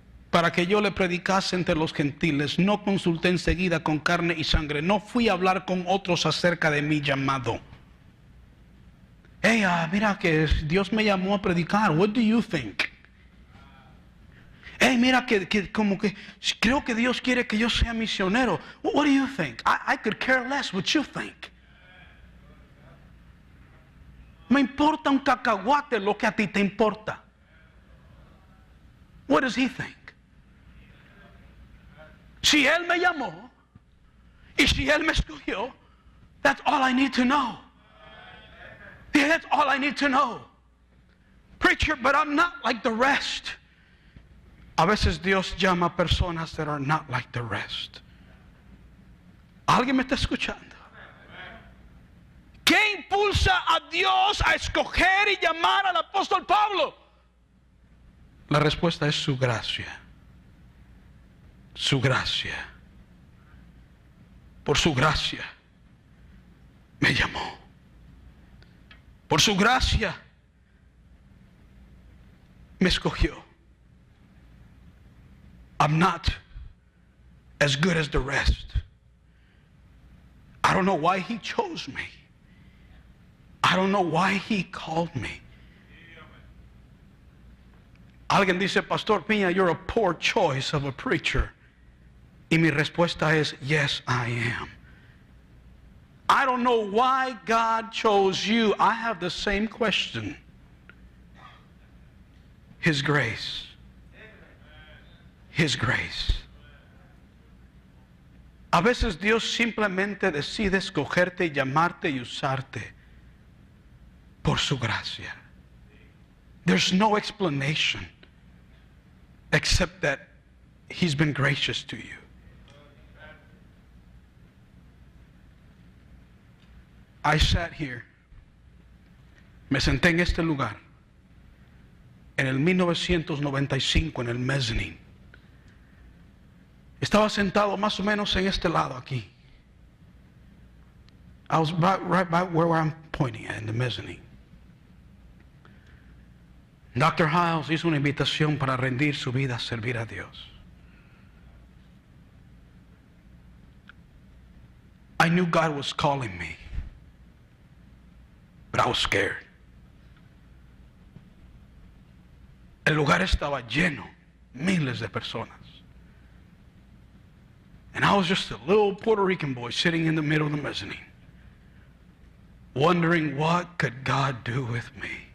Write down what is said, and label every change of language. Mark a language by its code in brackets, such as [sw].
[es] Para que yo le predicase entre los gentiles. No consulté enseguida con carne y sangre. No fui a hablar con otros acerca de mi llamado. Hey, mira que Dios me llamó a predicar. [en] What do you think? [es] Hey, mira que como que creo que Dios quiere que yo sea misionero. [en] What do you think? I could care less what you think. [es] Me importa un cacahuate lo que a ti te importa. [en] What does he think? [es] Si Él me llamó y si Él me escogió, [en] that's all I need to know. Yeah, that's all I need to know. Preacher, but I'm not like the rest. [es] A veces Dios llama a personas [en] that are not like the rest. [es] ¿Alguien me está escuchando? ¿Qué impulsa a Dios a escoger y llamar al apóstol Pablo? La respuesta es su gracia. Su gracia. Por su gracia me llamó. Por su gracia me escogió. [en] I'm not as good as the rest. I don't know why he chose me. I don't know why he called me. [es] Alguien dice, [en] Pastor Piña, you're a poor choice of a preacher. [es] Y mi respuesta es, [en] yes, I am. I don't know why God chose you. I have the same question. His grace. His grace. [es] A veces Dios simplemente decide escogerte y llamarte y usarte por su gracia. [en] There's no explanation except that He's been gracious to you. I sat here, [es] me senté en este lugar, en el 1995, en el mezzanine. Estaba sentado más o menos en este lado aquí. [en] I was right where I'm pointing at, in the mezzanine. Dr. [es] Hiles hizo una invitación para rendir su vida a servir a Dios. [en] I knew God was calling me. But I was scared. [es] El lugar estaba lleno, miles de personas. [en] And I was just a little Puerto Rican boy sitting in the middle of the mezzanine, wondering what could God do with me.